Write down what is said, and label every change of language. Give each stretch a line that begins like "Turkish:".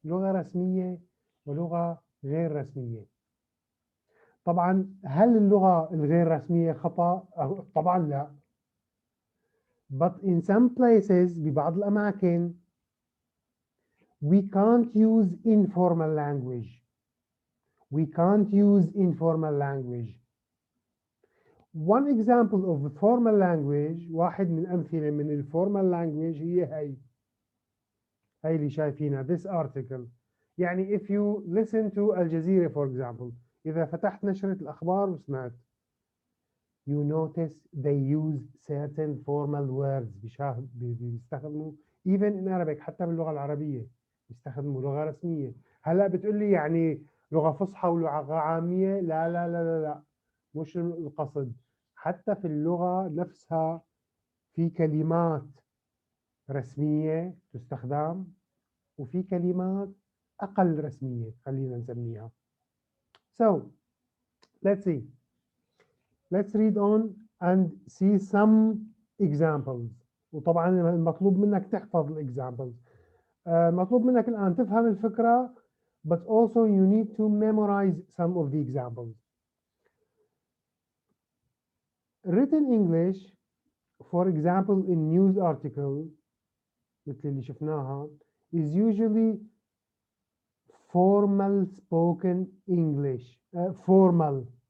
Arabic: لغة رسمية ولغة غير رسمية. طبعا هل اللغة الغير رسمية خطأ؟ طبعا لا.
English: But in some places
Arabic: ببعض الأماكن
English: we can't use informal language. We can't use informal language. One example of formal language،
Arabic: واحد من أمثلة من الفورمال language هي هاي اللي شايفينها
English: this article.
Arabic: يعني
English: if you listen to Al Jazeera for example،
Arabic: إذا فتحت نشرة الأخبار وسمعت
English: you notice they use certain formal words.
Arabic: بيستخدموا
English: even in Arabic
Arabic: حتى باللغة العربية بيستخدموا لغة رسمية. هلا بتقول لي يعني لغة فصحى ولغة عامية؟ لا لا لا لا لا مش القصد. حتى في اللغة نفسها في كلمات رسمية تستخدم وفي كلمات أقل رسمية خلينا نسميها.
English: So let's see. Let's read on and see some examples.
Arabic: وطبعا المطلوب منك تحفظ الexamples. مطلوب منك الآن تفهم الفكرة
English: but also you need to memorize some of the examples. Written English, for example in news article
Arabic: مثل اللي شفناها
English: is usually formal spoken English. Formal.